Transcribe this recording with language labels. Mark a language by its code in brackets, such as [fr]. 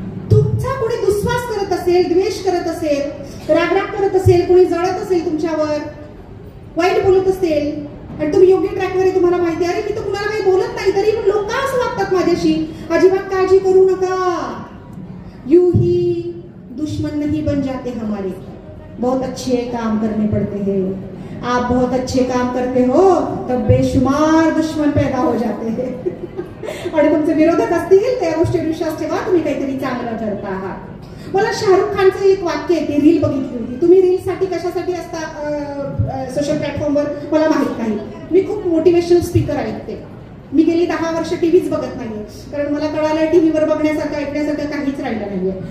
[mr] तुमचा कोणी दुस्वास करत असेल, द्वेष करत असेल, रागराग करत असेल, कोणी जळत असेल तुमच्यावर, वाईट बोलत असेल आणि तुम्ही योग्य ट्रॅकवर आहे, तुम्हाला माहिती आहे, अरे मी तर कुणाला काही बोलत नाही तरी पण लोक का असं वागतात माझ्याशी, अजिबात काळजी करू नका. [hi] यू ही दुश्मन नहीं बन जाते हमारे, बहुत अच्छे काम करने पड़ते हैं. आप बहुत अच्छे काम करते हो तब बेशुमार दुश्मन पैदा हो जाते हैं. [mr] आणि तुमचे विरोधक असतील त्या गोष्टीवर विश्वास ठेवा, तुम्ही काहीतरी चांगलं करता आहात. मला शाहरुख खानचं एक वाक्य आहे, ते रील बघितली होती. तुम्ही रील साठी कशासाठी असता सोशल प्लॅटफॉर्मवर मला माहित नाही. मी खूप मोटिवेशनल स्पीकर ऐकते. मी गेली 10 वर्ष टीव्हीच बघत नाहीये, कारण मला कळालं टीव्हीवर बघण्यासारखं ऐकण्यासारखं काहीच राहिलं नाहीये.